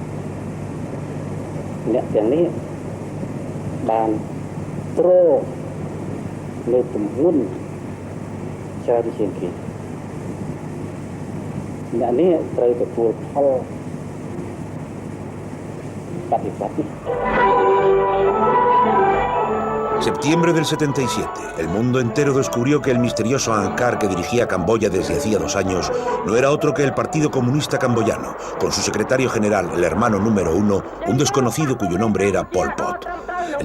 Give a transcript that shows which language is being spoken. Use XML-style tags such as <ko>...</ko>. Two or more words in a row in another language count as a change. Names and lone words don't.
<km>អ្នកទាំងនេះបានត្រលើទំហំច្រើនជាងគេអ្នកនេះត្រូវទទួលផលបដិបត្តិ</km> <es>Septiembre del 77. El mundo entero descubrió que el misterioso Angkar que dirigía Camboya desde hacía 2 años no era otro que el Partido Comunista Camboyano, con su secretario general, el hermano número 1, un desconocido cuyo nombre era Pol Pot.</es>